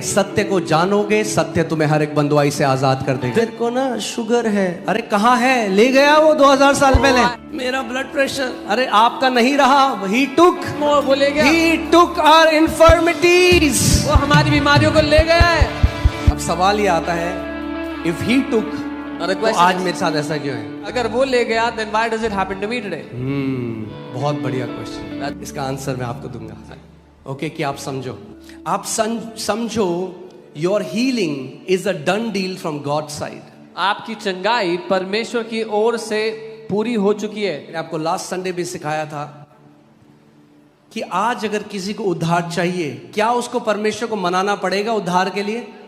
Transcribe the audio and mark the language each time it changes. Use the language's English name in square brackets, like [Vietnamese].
[Hindi] सत्य को जानोगे, सत्य तुम्हें हर एक बंधुआई से आजाद कर देगा। तेरे को ना शुगर है, अरे कहाँ है? ले गया वो 2000 साल पहले। मेरा ब्लड प्रेशर, अरे आपका नहीं रहा। [English] He took, [Hindi] वो ले गया। [English] He took our infirmities. [Hindi] वो हमारी बीमारियों को ले गया है। अब सवाल ये आता है, [English] if he took, [Hindi] और तो आज मेरे साथ ऐसा क्यों है? अगर वो ले गया [English] then why does it happen to me today? [Hindi] बहुत बढ़िया क्वेश्चन। इसका आंसर मैं आपको दूंगा। ओके, कि आप समझो, आप समझो [English] Your healing is a done deal from God side. [Hindi] आपकी चंगाई परमेश्वर की ओर से पूरी हो चुकी है। मैंने आपको लास्ट संडे भी सिखाया था कि आज अगर किसी को उद्धार चाहिए, क्या उसको परमेश्वर को मनाना पड़ेगा उद्धार के लिए?